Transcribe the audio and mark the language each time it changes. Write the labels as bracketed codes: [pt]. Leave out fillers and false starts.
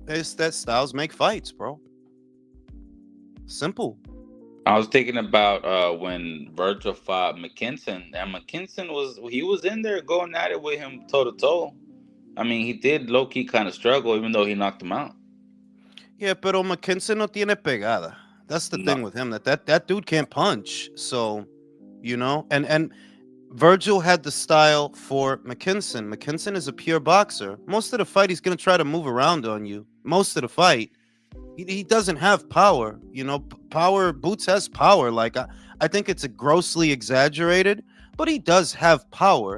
[en] It's that styles make fights, bro. Simple. I was thinking about when Virgil fought McKinson, and McKinson was in there going at it with him toe to toe. I mean, he did low key kind of struggle, even though he knocked him out. [es] Yeah, pero McKinson no tiene pegada. [en] That's the thing with him. That dude can't punch. So, you know, and Virgil had the style for McKinson. McKinson is a pure boxer. Most of the fight, he's going to try to move around on you. Most of the fight, he doesn't have power. You know, power, Boots has power. Like, I think it's a grossly exaggerated, but he does have power.